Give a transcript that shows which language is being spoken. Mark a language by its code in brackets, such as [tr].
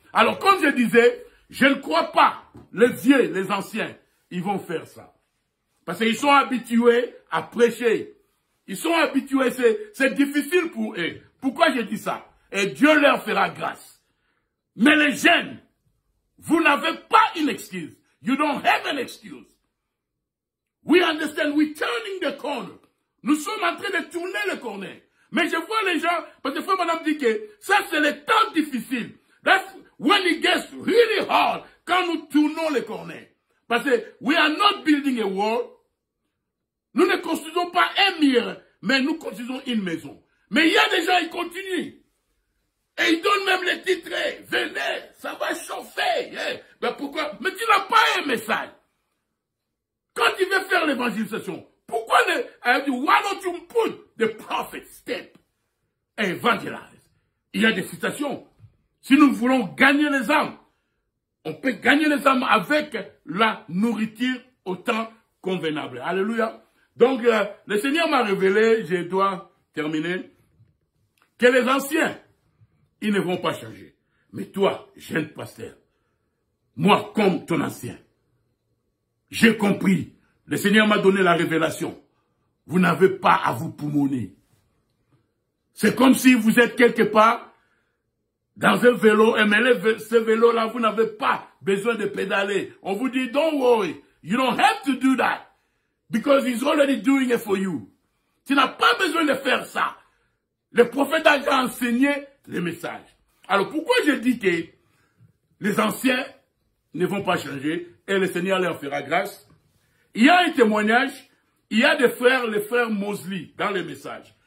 [fr] Alors, comme je disais, je ne crois pas, les vieux, les anciens, ils vont faire ça. Parce qu'ils sont habitués à prêcher. Ils sont habitués, c'est difficile pour eux. Pourquoi je dis ça? Et Dieu leur fera grâce. Mais les jeunes, vous n'avez pas une excuse. [en] You don't have an excuse. We understand, we're turning the corner. [fr] Nous sommes en train de tourner le corner. Mais je vois les gens, parce que Frère Branham dit que ça c'est le temps difficile. [en] That's when it gets really hard, [fr] quand nous tournons le corner. Parce que [en] we are not building a wall. [fr] Nous ne construisons pas un mur, mais nous construisons une maison. Mais il y a des gens, ils continuent. Et ils donnent même les titres. Venez, ça va chauffer. Ben pourquoi? Mais tu n'as pas un message. Quand tu veux faire l'évangélisation, pourquoi [en] why don't you put the prophet step and evangelize? [fr] Il y a des citations. Si nous voulons gagner les âmes, on peut gagner les âmes avec la nourriture au temps convenable. Alléluia. Donc, le Seigneur m'a révélé, je dois terminer, que les anciens, ils ne vont pas changer. Mais toi, jeune pasteur, moi, comme ton ancien, j'ai compris Le Seigneur m'a donné la révélation. Vous n'avez pas à vous poumonner. C'est comme si vous êtes quelque part dans un vélo, mais ce vélo-là, vous n'avez pas besoin de pédaler. On vous dit, [en] don't worry, you don't have to do that, because he's already doing it for you. [fr] Tu n'as pas besoin de faire ça. Le prophète a déjà enseigné les messages. Alors pourquoi je dis que les anciens ne vont pas changer et le Seigneur leur fera grâce? Il y a un témoignage, il y a des frères, les frères Mosley, dans les messages.